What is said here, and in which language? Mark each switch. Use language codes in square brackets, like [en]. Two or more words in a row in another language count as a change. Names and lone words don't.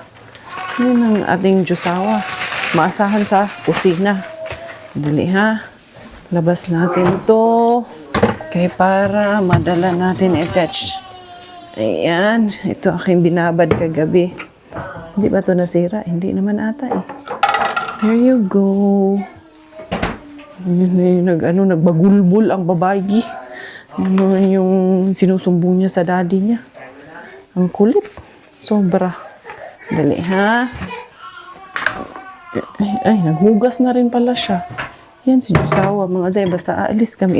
[tl] Yan ang ating jusawa. Maasahan sa kusina. Dali ha. Labas natin to. Kaya para madala natin i-attach. Ayan. Ito aking binabad kagabi. Hindi ba ito nasira? Hindi naman ata eh. [en] There you go. [hil] Nagbagulbul ang babayi. [tl] Ano yung sinusumbong niya sa daddy niya. Ang kulit. Sobra. Dali ha. Ay, naghugas na rin pala siya. Yan si Jusawa. Mga Zay, basta aalis kami.